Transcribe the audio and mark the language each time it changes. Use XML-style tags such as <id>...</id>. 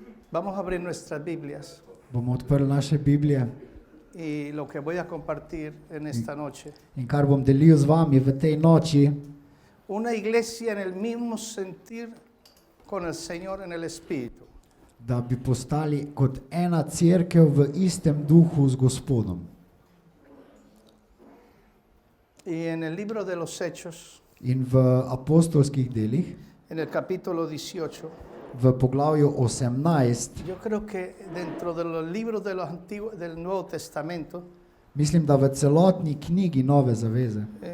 <es>Vamos a abrir nuestras Biblias</es> <sl>Bomo odprli naše Biblije</sl> <es>y lo que voy a compartir en esta noche.</es> <sl>in kar bom delil z vami v tej noči,</sl> <es>Una iglesia en el mismo sentir con el Señor en el Espíritu.</es> <sl>da bi postali kot ena cerkev v istem duhu z Gospodom.</sl> <es>Y en el libro de los Hechos,</es> <sl>In v apostolskih delih,</sl> <es>en el capítulo 18,</es> <sl>v poglavju 18,</sl> <es>yo creo que dentro de los libros de los del Nuevo Testamento,</es> <sl>mislim, da v celotni knjigi Nove zaveze,</sl>